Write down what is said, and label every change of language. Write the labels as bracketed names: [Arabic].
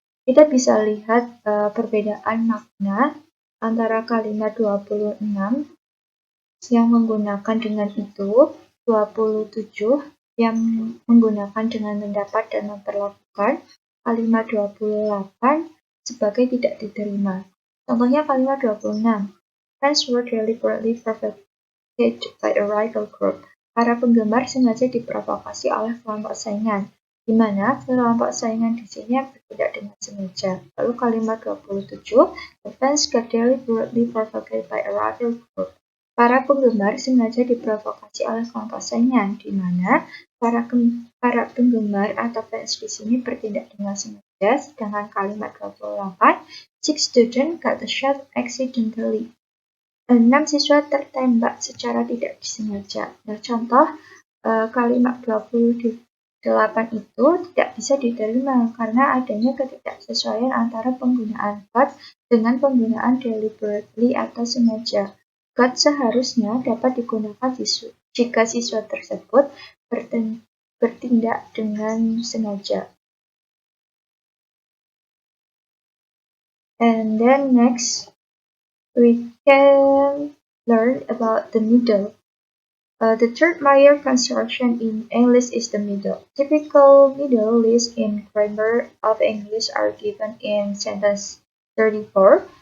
[Indonesian] Kita bisa lihat perbedaan makna antara kalimat 26 yang menggunakan dengan itu, 27 yang menggunakan dengan mendapat dan memperlakukan, kalimat 28 sebagai tidak diterima. Contohnya kalimat 26. [English] Fans were deliberately provoked by a rival group. [Indonesian] Para penggemar sengaja diprovokasi oleh kelompok saingan, di mana kelompok saingan di sini bertindak dengan sengaja. Lalu kalimat 27, [English] the fans got deliberately provoked by a rival group. [Indonesian] Para penggemar sengaja diprovokasi oleh kelompok saingan, di mana para penggemar atau fans di sini bertindak dengan sengaja, sedangkan kalimat 28, [English] 6 students got shot accidentally. [Indonesian] 6 siswa tertembak secara tidak disengaja. Nah, contoh kalimat 28 itu tidak bisa diterima karena adanya ketidaksesuaian antara penggunaan got dengan penggunaan deliberately atau sengaja. Got seharusnya dapat digunakan jika siswa tersebut bertindak dengan sengaja. [English] And then next, we can learn about the middle. The third major construction in English is the middle. Typical middle lists in grammar of English are given in sentence 34.